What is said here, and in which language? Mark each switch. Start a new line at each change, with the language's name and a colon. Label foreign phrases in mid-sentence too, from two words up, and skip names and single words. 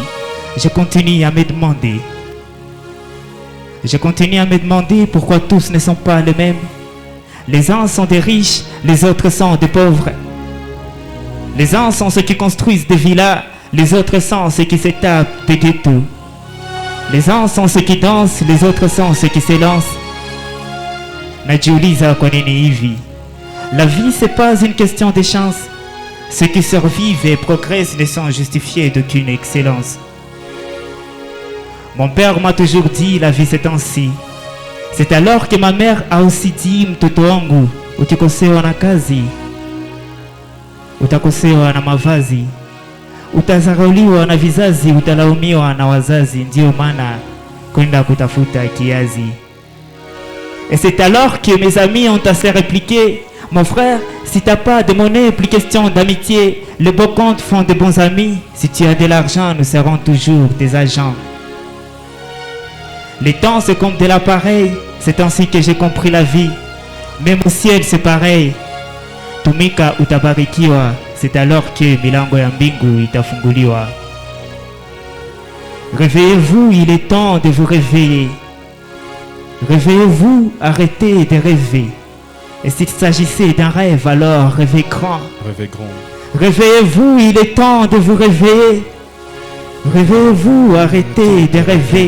French: Je continue à me demander pourquoi tous ne sont pas les mêmes. Les uns sont des riches, les autres sont des pauvres. Les uns sont ceux qui construisent des villas, les autres sont ceux qui se tapent des ghettos. Les uns sont ceux qui dansent, les autres sont ceux qui s'élancent.
Swahili: Najiuliza kwa nini hivi?
French: La vie, c'est pas une question de chance. Ceux qui survivent et progressent ne sont justifiés d'aucune excellence. Mon père m'a toujours dit, la vie c'est ainsi. C'est alors que ma mère a aussi dit,
Swahili: mtoto wangu, ukikosewa na kazi, utakosewa na mavazi, utazarauliwa na vizazi, utalaumiwa na wazazi, ndio maana kwenda kutafuta kiazi.
French: Et c'est alors que mes amis ont assez répliqué, mon frère, si t'as pas de monnaie, plus question d'amitié. Les beaux comptes font de bons amis. Si tu as de l'argent, nous serons toujours des agents. Les temps, c'est comme de l'appareil. C'est ainsi que j'ai compris la vie. Même au ciel, c'est pareil.
Swahili: Tumika utabarikiwa.
French: C'est alors que
Swahili: milango ya mbingu itafunguliwa. Réveillez-vous, il est temps de vous réveiller. Réveillez-vous, arrêtez de rêver. Et s'il s'agissait d'un rêve, alors rêvez grand. Rêvez grand. Réveillez-vous, il est temps de vous réveiller. Réveillez-vous, arrêtez de rêver.